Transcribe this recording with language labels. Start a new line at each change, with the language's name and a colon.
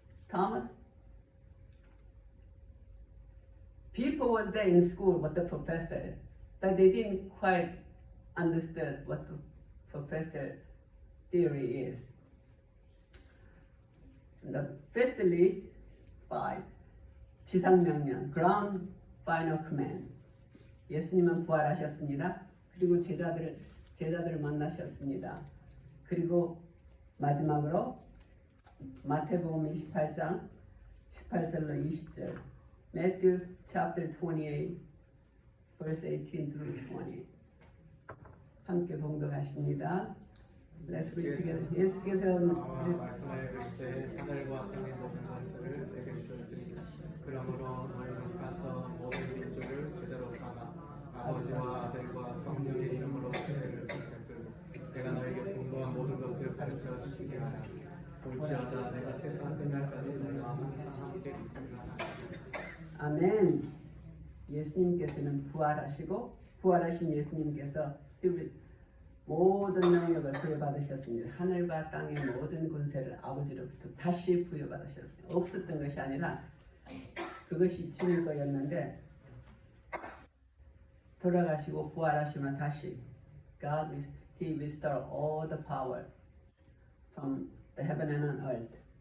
English: Thomas, people was there in school with the professor, but they didn't quite understand what the professor theory is. The fifthly, 5. 지상명령, ground final command.
Korean: 예수님은 부활하셨습니다. 그리고 제자들을 만나셨습니다. 그리고 마지막으로 마태복음 28장 18절로 20절.
English: Matthew chapter 28 verse 18 through 20.
Korean: 함께 봉독하십니다.
English: Let's read together.
Korean: 예수께서 말씀하여 이르시되 하늘과 땅의 모든 권세를 내게 주셨으니 그러므로 너희는 가서 모든 민족을 제대로 삼아 아버지와 아들과 성령의 이름으로 세례를 베풀고 내가 너에게 분부한 모든 것을 가르쳐 주시게 하라. 볼지어다 내가 세상 끝날까지 너희와 항상 함께 있으리라. 아멘. 예수님께서는 부활하신 예수님께서 모든 능력을 부여받으셨습니다. 하늘과 땅의 모든 권세를 아버지로부터 다시 부여받으셨습니다. 없었던 것이 아니라 그것이 주님 거였는데 돌아가시고 부활하시면 다시
English: He restored all the power from the heaven and earth.